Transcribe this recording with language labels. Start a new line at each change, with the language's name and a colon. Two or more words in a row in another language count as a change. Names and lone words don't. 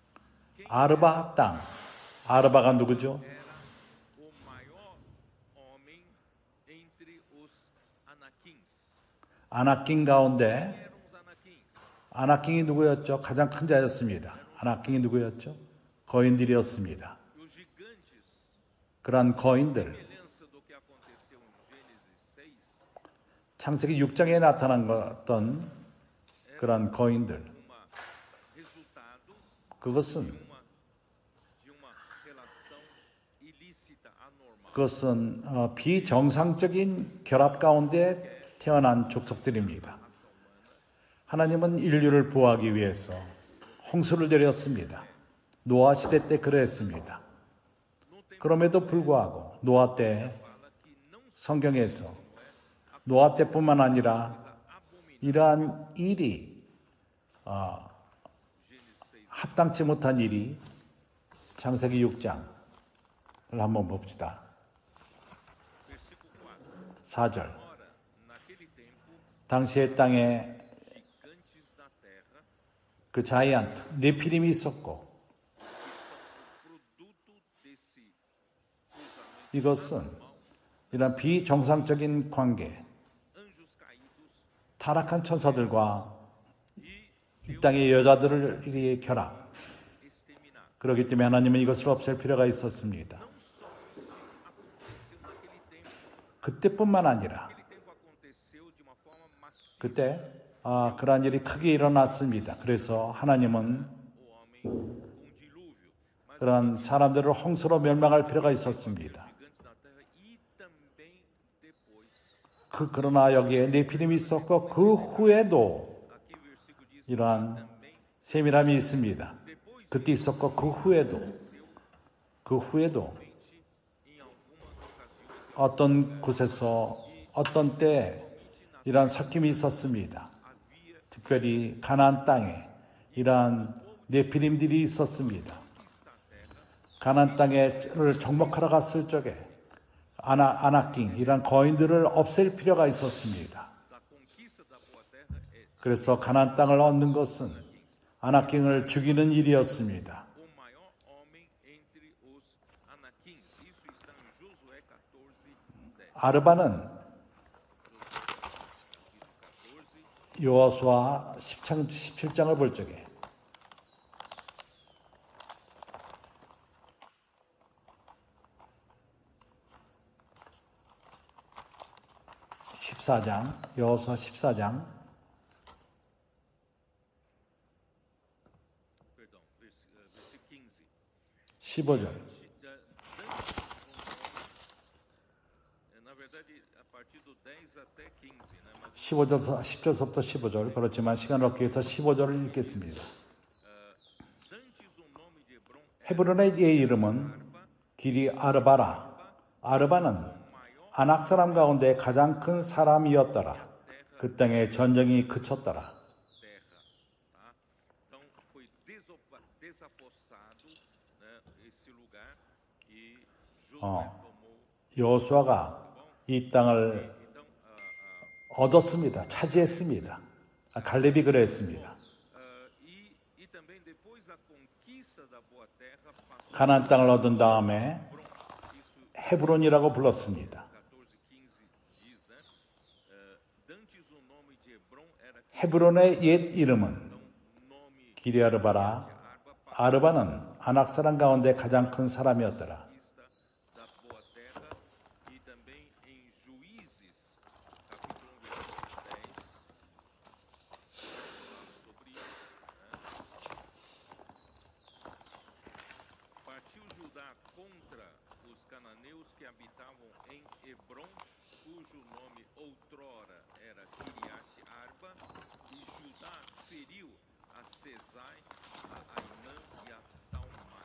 Korean: 아르바 땅. 아르바가 누구죠?
Portuguese: Era o maior homem entre os Anaquins.
Korean: 아나킹 가운데
Portuguese: Eram os Anaquins.
Korean: 아나킹이 누구였죠? 가장 큰 자였습니다. 아나킹이 누구였죠? 거인들이었습니다.
Portuguese: E os gigantes,
Korean: 그러한 거인들,
Portuguese: semelhança do que aconteceu em Gênesis 6,
Korean: 창세기 6장에 나타난 어떤 그러한 거인들,
Portuguese: resultado
Korean: 그것은
Portuguese: de uma relação ilícita, anormal.
Korean: 그것은 비정상적인 결합 가운데 태어난 족속들입니다. 하나님은 인류를 보호하기 위해서 홍수를 내렸습니다. 노아 시대 때 그랬습니다. 그럼에도 불구하고 노아 때 성경에서 노아 때뿐만 아니라 이러한 일이 합당치 못한 일이 창세기 6장을 한번 봅시다. 4절.
Portuguese: Ora, naquele tempo,
Korean: 당시의 땅에
Portuguese: gigantes da terra,
Korean: 그 자이언트 네피림이 있었고
Portuguese: produto desse cruzamento,
Korean: 이것은 이런 비정상적인 관계,
Portuguese: anjos caídos
Korean: 타락한 천사들과
Portuguese: e
Korean: 이 땅의 여자들을 이 결합.
Portuguese: exterminar.
Korean: 그렇기 때문에 하나님은 이것을 없앨 필요가 있었습니다.
Portuguese: Não só aconteceu naquele tempo.
Korean: 그때뿐만 아니라
Portuguese: Naquele tempo aconteceu de uma forma massiva.
Korean: 그때 그러한 일이 크게 일어났습니다. 그래서 하나님은
Portuguese: O homem com dilúvio, mas
Korean: 그러한 사람들을 홍수로 멸망할 필요가 있었습니다.
Portuguese: gigantes da terra e também depois.
Korean: 그러나 여기에 네피림이 있었고 그 후에도
Portuguese: Aqui o versículo diz
Korean: 이러한
Portuguese: também
Korean: 세밀함이 있습니다.
Portuguese: depois
Korean: 그때 있었고 그 후에도
Portuguese: em algumas ocasiões
Korean: 어떤 곳에서 어떤 때 이러한 섞임이 있었습니다.
Portuguese: havia
Korean: 특별히 가나안 땅에 이러한 네피림들이 있었습니다. 가나안 땅에를 정복하러 갔을 적에 아나킹 이러한 거인들을 없앨 필요가 있었습니다.
Portuguese: da conquista da boa terra é
Korean: 그래서 가나안 땅을 얻는 것은 아나킹을 죽이는 일이었습니다.
Portuguese: o maior homem entre os Anaquins. Isso está em Josué 14:10.
Korean: 아르바는 14, 여호수아 17장을 볼 적에 14장, 여호수아 14장
Portuguese: Perdão, versículo 15.
Korean: 15절.
Portuguese: Na verdade, a partir do 10 até 15, né? Mas
Korean: 10절부터 15절. 그렇지만 시간을 얻기 위해서 15절을 읽겠습니다.
Portuguese: dantes o nome de Hebron
Korean: 헤브론의 이름은 길이 아르바라. 아르바는 아낙 사람 가운데 가장 큰 사람이었더라. 그 땅에 전쟁이 그쳤더라.
Portuguese: terra, tá? Então foi desapossado, né, esse lugar e Josué tomou.
Korean: 여호수아가 이 땅을
Portuguese: Então,
Korean: 얻었습니다. 차지했습니다. 갈렙이 그랬습니다.
Portuguese: e também depois da conquista da boa terra passou
Korean: 가나안 땅을 얻은 다음에
Portuguese: isso
Korean: 헤브론이라고 불렀습니다.
Portuguese: 14:15 diz, né? Dantes o nome de Hebron era
Korean: 헤브론의 옛 이름은
Portuguese: nome
Korean: 기리아르바라. 아르바는 아낙 사람 가운데 가장 큰 사람이었더라.
Portuguese: conquista da boa terra e também em Juízes, capítulo 1, versículo 10, sobre isso, né? Partiu Judá contra os cananeus que habitavam em Hebron, cujo nome outrora era Kiriat Arba, e Judá feriu a Sesai, a Ainã e a Talmai.